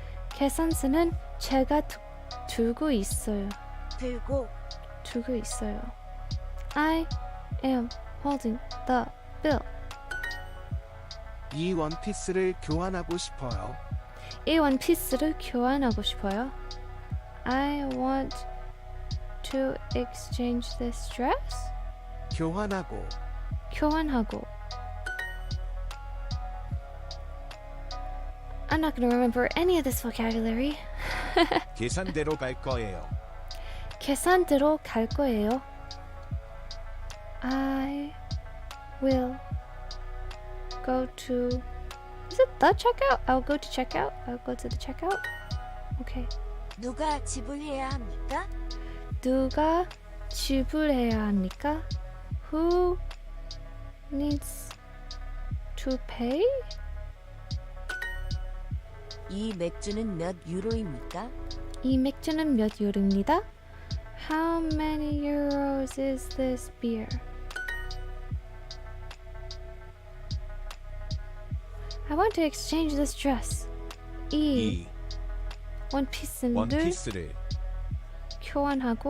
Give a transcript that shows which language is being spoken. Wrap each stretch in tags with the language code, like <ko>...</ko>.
<ko>계산서는 제가 들고 있어요. 들고 있어요.</ko> <en>I am holding the bill.</en> <ko>이 원피스를 교환하고 싶어요. 이 원피스를 교환하고 싶어요.</ko> <en>I want to exchange this dress.</en> <ko>교환하고</ko> <en>I'm not gonna remember any of this vocabulary.</en> <ko>계산대로 갈 거예요. 계산대로 갈 거예요.</ko> <en>I will go to... Is it the checkout? I'll go to checkout. I'll go to the checkout. Okay.</en> <ko>누가 지불해야 합니까? 누가 지불해야 합니까?</ko> <en>Who needs to pay?</en> <ko>이 맥주는 몇 유로입니까? 이 맥주는 몇 유로입니다?</ko> <en>How many euros is this beer? I want to exchange this dress.</en> <ko>이 이 원피스를 원피스를 교환하고</ko>